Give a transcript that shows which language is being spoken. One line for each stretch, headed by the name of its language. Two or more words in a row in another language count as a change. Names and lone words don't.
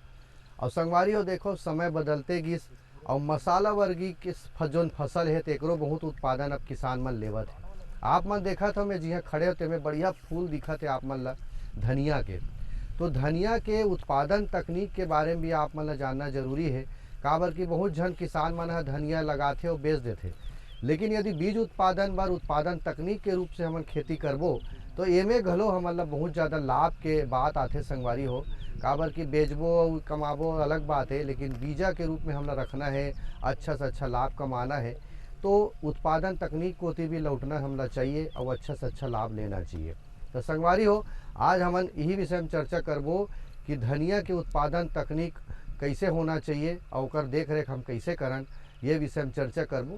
Chhattisgarhi: और संगवारी हो देखो, समय बदलते गिस और मसाला वर्गी के जोन फसल है तेकरो बहुत उत्पादन अब किसान मन लेवत है। आप मन देखा था मैं जिहाँ खड़े होते में बढ़िया फूल दिखत है आप मन ला धनिया के। तो धनिया के उत्पादन तकनीक के बारे में भी आप मन ला जानना जरूरी है। काबर कि बहुत जन किसान मन धनिया लगाते और बेच देते, लेकिन यदि बीज उत्पादन बर उत्पादन तकनीक के रूप से हमन खेती करबो तो एमे घलो हमन ला बहुत ज़्यादा लाभ के बात आते संगवारी हो। काबर कि बेचबो और कमाबो अलग बात है, लेकिन बीजा के रूप में हमला रखना है, अच्छा से अच्छा लाभ कमाना है तो उत्पादन तकनीक को भी लौटना हमला चाहिए और अच्छा से अच्छा लाभ लेना चाहिए। तो संगवारी हो, आज हमन यही विषय में चर्चा करबो कि धनिया के उत्पादन तकनीक कैसे होना चाहिए और ओकर देख रेख हम कैसे करन, ये विषय में चर्चा करबो।